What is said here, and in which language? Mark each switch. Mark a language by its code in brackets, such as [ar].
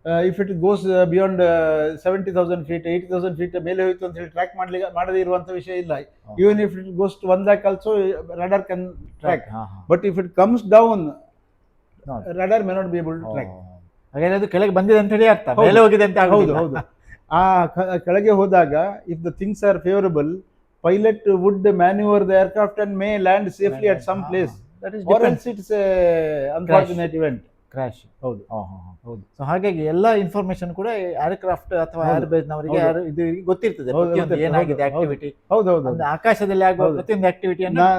[en] If it goes beyond 70,000 feet, 80,000 feet [kn] ಮೇಲೆ ಹೋಯ್ತು ಅಂತ ಹೇಳಿ ಟ್ರ್ಯಾಕ್ ಮಾಡದೇ ಇರುವಂತ ವಿಷಯ ಇಲ್ಲ. [en] Even if it goes to 1 lakh also radar can track. But if it comes down, radar may not be able to track. [kn] ಹಾಗಾದ್ರೆ ಅದು ಕೆಳಗೆ ಬಂದಿದೆ ಅಂತ ಹೇಳಿ ಅರ್ಥ, ಮೇಲೆ ಹೋಗಿದೆ ಅಂತ ಆಗೋದಿಲ್ಲ. ಹೌದು. ಆ ಕೆಳಗೆ ಹೋದಾಗ [en] if the things are favorable, pilot would maneuver the aircraft and may land safely at some place. That is different. It's a unfortunate event. [kn] Crash. ಹೌದು. ಸೊ ಹಾಗಾಗಿ ಎಲ್ಲ ಇನ್ಫಾರ್ಮೇಶನ್ ಕೂಡ ಏರ್ಕ್ರಾಫ್ಟ್ ಅಥವಾ ಏರ್ಬೇಸ್ ನವರಿಗೆ ಇದು ಗೊತ್ತಿರ್ತದೆ, ಏನಾಗಿದೆ ಆಕ್ಟಿವಿಟಿ. ಹೌದೌದು. ಆಕಾಶದಲ್ಲಿ ಆಗುವ ಪ್ರತಿಯೊಂದು ಆಕ್ಟಿವಿಟಿಯನ್ನು